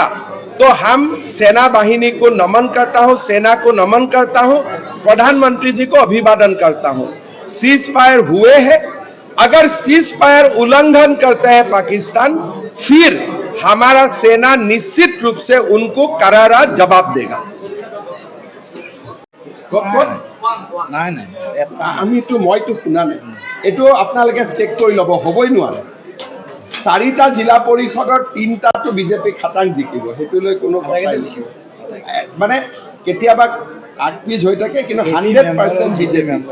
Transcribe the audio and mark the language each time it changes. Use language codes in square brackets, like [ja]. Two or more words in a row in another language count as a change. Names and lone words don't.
[hi] तो हम सेना बाहिनी को नमन करता हूं, सेना को नमन करता हूं, प्रधानमंत्री जी को अभिवादन करता हूं। सीज फायर हुए हैं, अगर सीज फायर उल्लंघन करता है पाकिस्तान, फिर हमारा सेना निश्चित रूप से उनको करारा जवाब देगा। [as] আমিতো মইতো শুনা নাই, এইটো আপোনালোকে চেক কৰি ল'ব, হ'বই নোৱাৰে। 4টা জিলা পৰিষদৰ 3টাটো বিজেপি খাটাং জিকিব, সেইটো লৈ কোনো মানে কেতিয়াবা আগপিছ হৈ থাকে, কিন্তু 100% বিজেপি।